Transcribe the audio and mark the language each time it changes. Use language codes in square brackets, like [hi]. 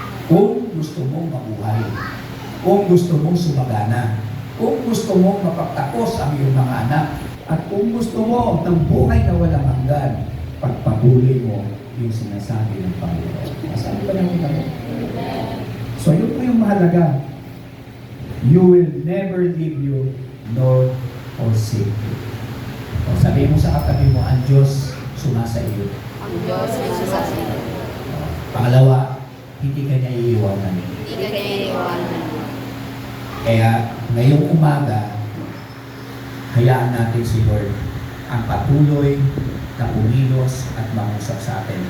[tl] Kung gusto mong mabuhay, kung gusto mong sumagana, kung gusto mong mapagtapos ang iyong mga anak, at kung gusto mo ng buhay na walang hanggan, pagpatuloy mo yung sinasabi ng Panginoon. Masabi ba natin ako? So yun po yung mahalaga. [en] You will never leave you nor forsake you. [tl] O sabi mo sa katabi mo, ang Diyos sumasa iyo. Ang Diyos ay sumasayo. Pangalawa, hindi ka niya iiwanan. Hindi ka niya iiwanan. Kaya ngayong umaga, hayaan natin si Lord ang patuloy na pumilos at mangusap sa atin.